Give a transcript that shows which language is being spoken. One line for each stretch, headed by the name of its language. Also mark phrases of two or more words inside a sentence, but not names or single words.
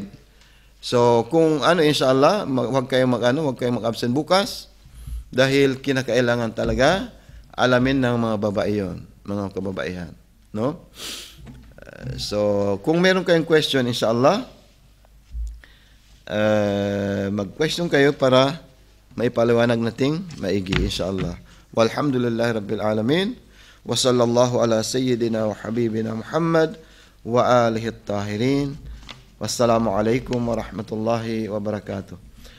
Filipino: So kung inshallah, huwag kayong mag-absent bukas dahil kinakailangan talaga alamin ng mga babae yon, mga kababaihan, no? So kung meron kayong question inshallah, mag-question kayo para maipaliwanag nating maigi inshallah.
Arabic: والحمد لله رب العالمين وصلى الله على سيدنا وحبيبنا محمد وآله الطاهرين. والسلام عليكم ورحمة الله وبركاته.